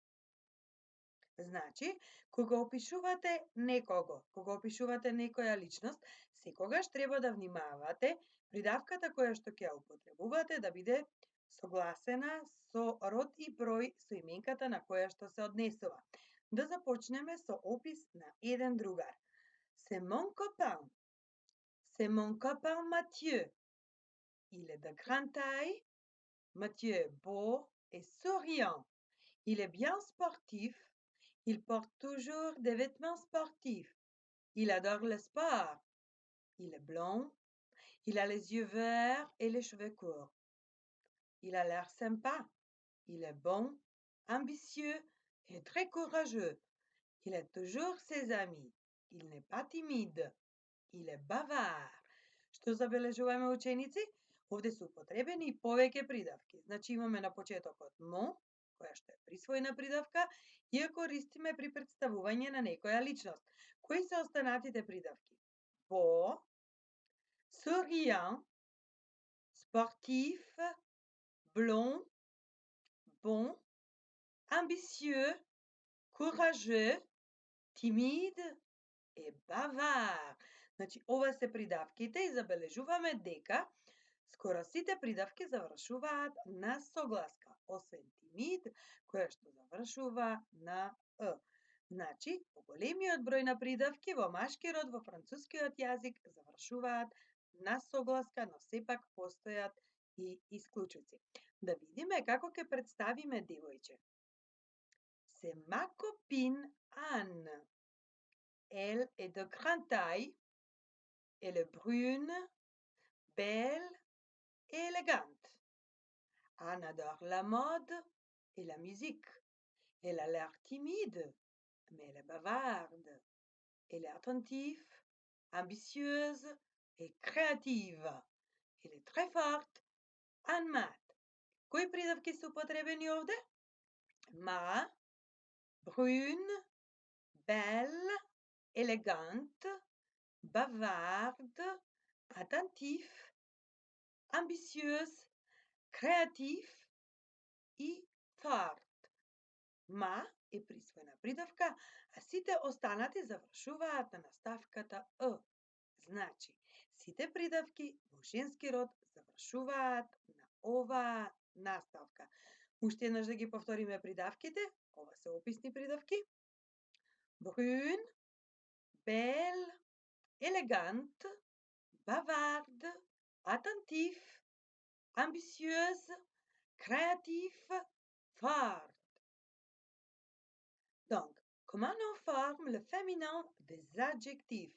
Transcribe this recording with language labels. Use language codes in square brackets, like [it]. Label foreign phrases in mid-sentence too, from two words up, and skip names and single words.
[mk] Значи, кога опишувате некого, кога опишувате некоја личност, секогаш треба да внимавате придавката која што ќе ја употребувате да биде согласена со род и број со именката на која што се однесува. Да започнеме со опис на еден другар. [fr] C'est mon copain. C'est mon copain Mathieu. Il est de grande taille. Mathieu est beau et souriant. Il est bien sportif. Il porte toujours des vêtements sportifs. Il adore le sport. Il est blond. Il a les yeux verts et les cheveux courts. Il a l'air sympa. Il est bon, ambitieux et très courageux. Il aide toujours ses amis. Il n'est pas timide. Il est bavard. [mk] Што забележуваме ученици? Овде се употребени и повеќе придавки. Значи имаме на почетокот мо, која што е присвоена придавка, и ја користиме при представување на некоја личност. Кои се останатите придавки? [fr] Beau, souriant, sportif, blond, bon, ambitieux, courageux, timide и bavard. [mk] Значи, ова се придавките и забележуваме дека скоро сите придавки завршуваат на согласка, освен тимид, која што завршува на «ъ». Значи, поголемиот број на придавки во машки род во францускиот јазик завршуваат на согласка, но сепак постојат и исклучоци. Да видиме како ќе представиме девојче. C'est ma copine Anne. Elle est de grande taille. Elle est brune, belle et élégante. Anne adore la mode et la musique. Elle a l'air timide, mais elle est bavarde. Elle est attentive, ambitieuse et créative. Elle est très forte en maths. Кои придавки се употребени овде? [fr] Ma, brune, belle, élégante, bavarde, attentif, ambitieuse, креатив и фарт. [mk] Ма е присвоена придавка, а сите останати завршуваат на наставката «ъ». Значи, сите придавки во женски род завршуваат на оваа наставка. Уште еднаш да ги повториме придавките. Ова се описни придавки. Brun, belle, élégante, bavarde, attentif, ambitieuse, créatif, fort. [fr] Donc, comment on forme le féminin des adjectifs?